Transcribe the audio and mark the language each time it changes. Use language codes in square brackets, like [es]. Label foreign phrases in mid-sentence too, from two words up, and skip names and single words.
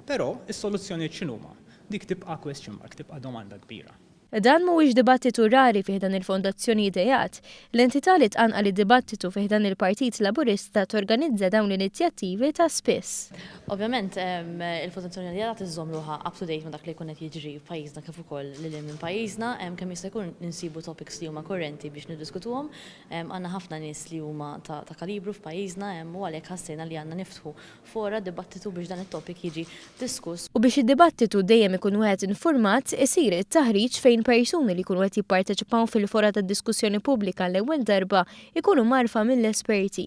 [mt] Però is-soluzzjonijiet x'inhuma? Dik tibqa' [en] question mark, [mt] tibqa' domanda kbira. Dan mhuwiex dibattitu rari fih dan il-Fondazzjoni Idejat, l-entità li tqanqal id-dibattitu fih dan il-Partit Laburista torganizza dawn l-inizjattivi ta' spiss. Ovvjament, il-Fondazzjoni Idejat iżommluha [en] up to date [mt] ma' dak li jkun qed jiġri f'pajjiżna kif ukoll lil minn pajjiżna, kemm jista' jkun insibu topics li huma kurrenti biex niddiskutuhom. Għandna ħafna nies li huma ta' kalibru f'pajjiżna u għalhekk ħassejna li għandna niftħu fora dibattitu biex dan it-topic jiġi diskuss. U biex id-dibattitu dejjem ikun wieħed informat, isir it-taħriġ fejn persuni li jkunu qed jipparteċipaw fil-fora tad-diskussjoni pubblika l-ewwel darba jkunu marfa mill-esperti.